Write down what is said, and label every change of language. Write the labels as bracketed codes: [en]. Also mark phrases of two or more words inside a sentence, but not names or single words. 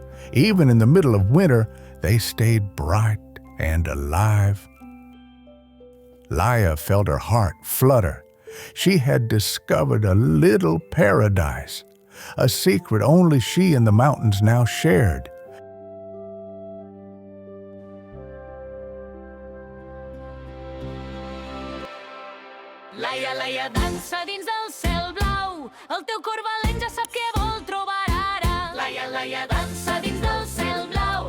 [en] Even in the middle of winter, they stayed bright and alive. Laia felt her heart flutter. She had discovered a little paradise, a secret only she and the mountains now shared. [ca] Laia, Laia, dansa dins del cel blau. El teu cor valent ja sap què vol trobar ara. Laia, Laia, dansa dins del cel blau.